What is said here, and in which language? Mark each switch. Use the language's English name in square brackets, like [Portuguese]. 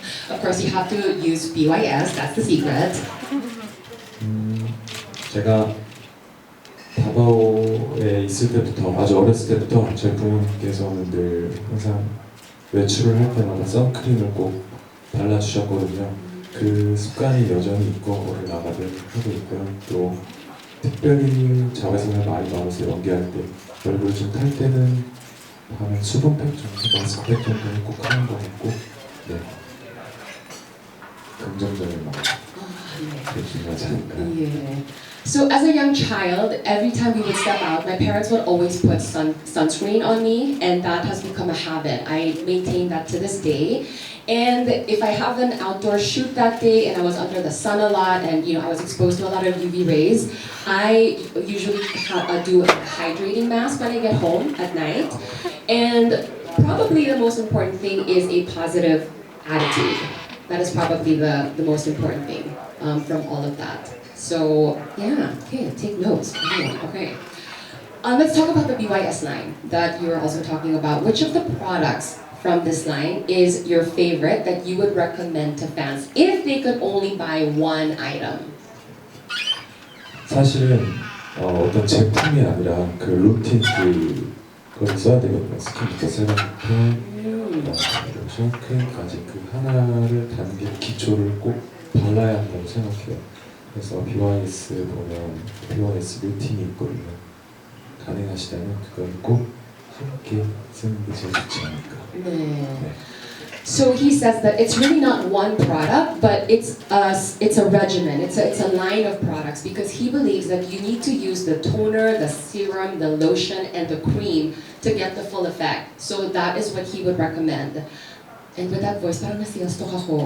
[English] Of course, you have to use BYS. That's the secret. [Korean] 제가 다바오에 있을 때부터 아주 어렸을 때부터 저희 부모님께서는 늘 항상 외출을 할 때마다 선크림을 꼭 발라주셨거든요. 그 습관이 여전히 있고 어디 나가든 하고 있고요. 또 특별히 자외선을 많이 받아서 연기할 때 얼굴을 좀 탈 때는 밤에 수분팩 정도, 마스크팩 정도는 꼭 하는 것 같고 네. 긍정적인 마음 그게 중요하지 않을까. [English] Yeah. So as a young child, every time we would step out, my parents would always put sunscreen on me, and that has become a habit. I maintain that to this day. And if I have an outdoor shoot that day and I was under the sun a lot and I was exposed to a lot of UV rays, I usually do a hydrating mask when I get home at night. And probably the most important thing is a positive attitude. That is probably the most important thing from all of that. So yeah, okay, take notes. Okay. Let's talk about the BYS line that you were also talking about. Which of the products from this line is your favorite that you would recommend to fans if they could only buy one item? [Korean] 사실은 어떤 제품이 아니라 그 루틴 그걸 써야 되거든요. 스킨부터 세럼부터 선크림까지 그 하나를 단계 기초를 꼭 발라야 한다고 생각해요. 그래서 BYS 보면 BYS 루틴이 있거든요. 가능하시다면 그걸 꼭 함께 쓰는 게 제일 좋지 않을까. 네. 네. [English] So he says that it's really not one product, but it's a regimen. It's a line of products because he believes that you need to use the toner, the serum, the lotion, and the cream to get the full effect. So that is what he would recommend. And with that voice, [Filipino] parang nasiyastok ako.